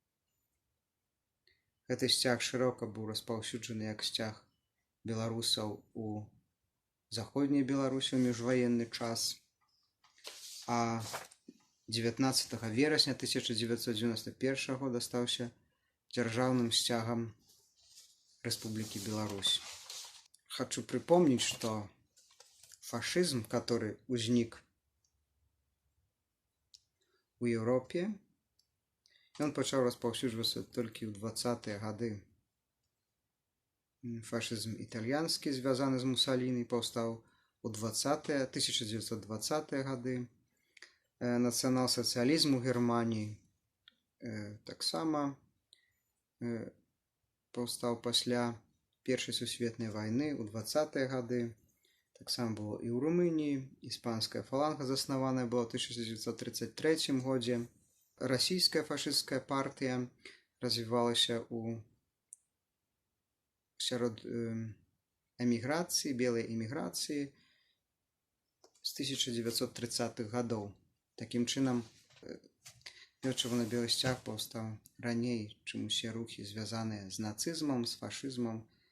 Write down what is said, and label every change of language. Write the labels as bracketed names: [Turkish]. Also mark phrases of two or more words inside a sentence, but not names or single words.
[Belarusian] Гэты сцяг шырока быў распаўсюджаны як сцяг беларусаў у заходняй Беларусі ў міжваенны час, а 19 верасня 1991 года стаўся дзяржаўным сцягам Рэспублікі Беларусь. [Russian] Хочу припомнить, что фашизм, который возник в Европе, он начал распаўсюджвацца только в 20-е годы. Фашизм итальянский, связанный с Муссолини, повстал у 1920-е годы. Национал-социализм у Германии [Belarusian] так само повстал пасля Першай сусветнай войны у 20-е годы. Так само [Russian] было и у Румынии. Испанская фаланга заснаваная была в 1933 году. Российская фашистская партия развивалась [Belarusian] сярод эміграцыі, [Russian] белой эміграцыі с 1930-х годов. [Belarusian] Таким чынам, чырвона-белы сцяг паўстаў раней, чым усе рухі, звязаныя з нацызмам, з фашызмам.